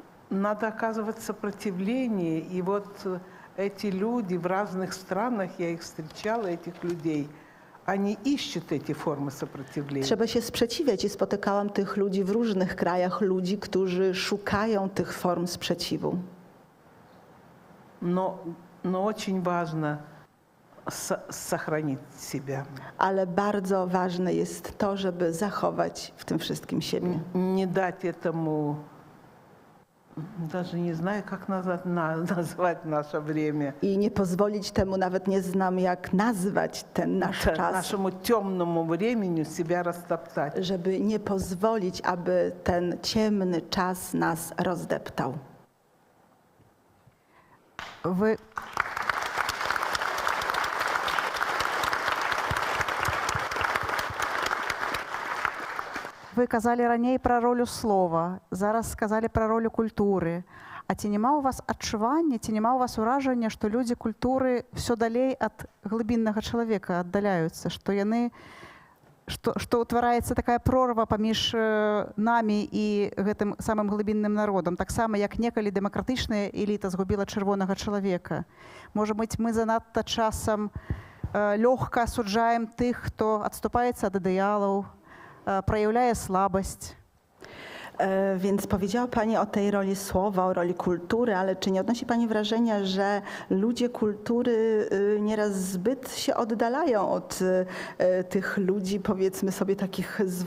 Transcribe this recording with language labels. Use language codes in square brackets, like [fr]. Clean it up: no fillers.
[ru] Надо оказывать сопротивление. И вот эти люди в разных странах, я их встречала, этих людей, они ищут эти формы сопротивления. [pl] Trzeba się sprzeciwiać i spotykałam tych ludzi w różnych krajach, ludzi, którzy szukają tych form sprzeciwu. [ru] Но очень важно сохранить себя. [pl] Ale bardzo ważne jest to, żeby zachować w tym wszystkim siebie. [ru] Не дать этому, даже не знаю, как назвать наше время. [pl] I nie pozwolić temu, nawet nie znam jak nazwać ten nasz czas, [ru] Нашему темному времени себя растоптать. [pl] żeby nie pozwolić, aby ten ciemny czas nas rozdeptał. Ви [be] Вы казалі раней пра ролю слова, зараз сказалі пра ролю культуры. А ці няма ў вас адчування, ці няма ў вас уражання, што людзі культуры ўсё далей ад глыбіннага чалавека аддаляюцца, што яны што ўтвараецца такая прорва паміж намі і гэтым самым глыбінным народам, таксама як некалі дэмакратычная эліта згубіла чырвонага чалавека. Можа быць, мы занадта часам лёгка асуджаем тых, хто адступаецца ад ідэалаў, праяўляе слабасць. [pl] Więc powiedziała Pani o tej roli słowa, o roli kultury, ale czy nie odnosi Pani wrażenia, że ludzie kultury nieraz zbyt się oddalają od tych ludzi, powiedzmy sobie, takich